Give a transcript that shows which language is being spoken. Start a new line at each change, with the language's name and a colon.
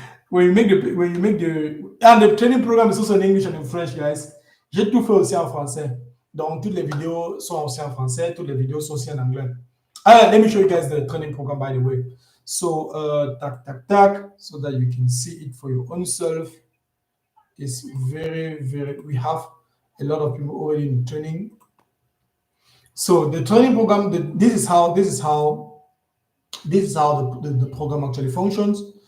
English: when you make the and the training program is also in English and in French, guys.
French: J'ai tout fait aussi en français. Donc toutes les vidéos sont aussi en français, toutes les vidéos sont aussi en anglais.
English: Let me show you guys the training program, by the way. So so that you can see it for your own self. It's very, we have a lot of people already in training. So the training program, this is how the program actually functions.